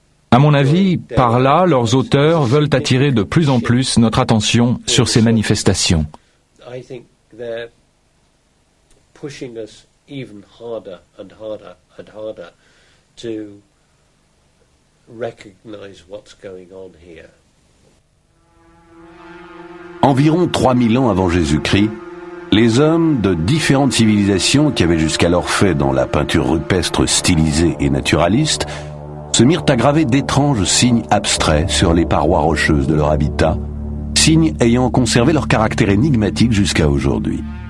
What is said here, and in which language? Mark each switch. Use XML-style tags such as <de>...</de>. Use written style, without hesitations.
<fr>À mon avis, par là, leurs auteurs veulent attirer de plus en plus notre attention sur ces manifestations.</fr> <en>Even harder and harder and harder to recognize what's going on here.</en> <fr>Environ 3000 ans avant Jésus-Christ, les hommes de différentes civilisations qui avaient jusqu'alors fait dans la peinture rupestre stylisée et naturaliste se mirent à graver d'étranges signes abstraits sur les parois rocheuses de leur habitat, signes ayant conservé leur caractère énigmatique jusqu'à aujourd'hui.</fr>